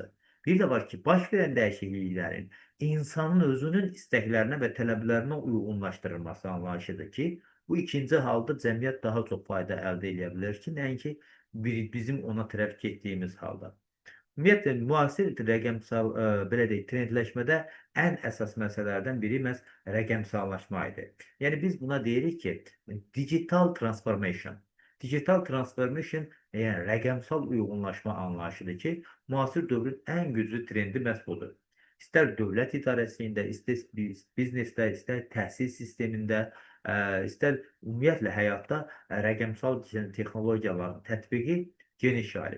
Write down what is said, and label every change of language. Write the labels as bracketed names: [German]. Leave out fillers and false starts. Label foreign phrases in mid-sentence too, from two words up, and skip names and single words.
[Azerbaijani] Bir də var ki, baş verən dəyişikliklərin insanın özünün istəklərinə və tələblərinə uyğunlaşdırılması anlayışıdır ki, bu ikinci halda cəmiyyət daha çox fayda əldə edə bilər ki, nəinki bizim ona tərəf getdiyimiz halda. Ümumiyyətlə, müasir rəqəmsal, belə deyək, trendləşmədə ən əsas məsələlərdən biri məhz rəqəmsallaşma idi. Yəni, biz buna deyirik ki, [English] digital transformation. Digital transformation, [Azerbaijani] yəni rəqəmsal uyğunlaşma anlayışıdır ki, müasir dövrün ən güclü trendi məhz budur. İstər dövlət idarəsində, istər biznesdə, istər təhsil sistemində, istər ümumiyyətlə həyatda rəqəmsal texnologiyaların tətbiqi geniş yayılıb.